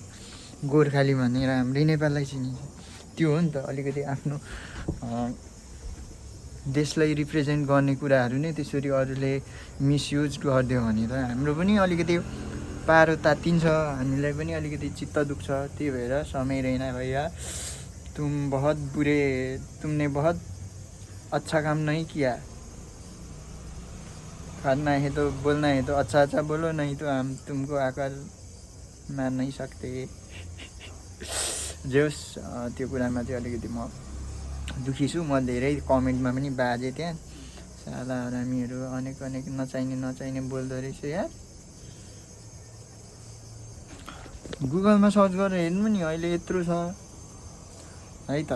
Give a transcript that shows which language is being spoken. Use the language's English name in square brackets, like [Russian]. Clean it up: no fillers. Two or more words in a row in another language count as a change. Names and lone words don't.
[Nepali] गोर्खाली भनेर हाम्रै नेपाललाई चिनिन्छ। त्यो हो नि त अलिकति आफ्नो देशलाई रिप्रेजेन्ट गर्ने कुराहरू नै त्यसरी अरूले मिसयुज गरिदियो भने त हाम्रो पनि अलिकति पारो तात्तिन्छ, हामीलाई पनि अलिकति चित्त दुख्छ। त्यही भएर [Hindi] समय रहना भैया, तुमने बहुत अच्छा काम नहीं किया। करना है तो बोलना है तो अच्छा अच्छा बोलो, नहीं तो हम तुमको आकर मार नहीं सकते। [Nepali] जे होस्, त्यो कुरामा चाहिँ अलिकति म दुखी छु। म धेरै कमेन्टमा पनि बाजेँ त्यहाँ, साला हरामीहरू अनेक नचाहिने बोल्दो रहेछ यार। गुगलमा सर्च गरेर हेर्नु नि, अहिले यत्रो छ है त।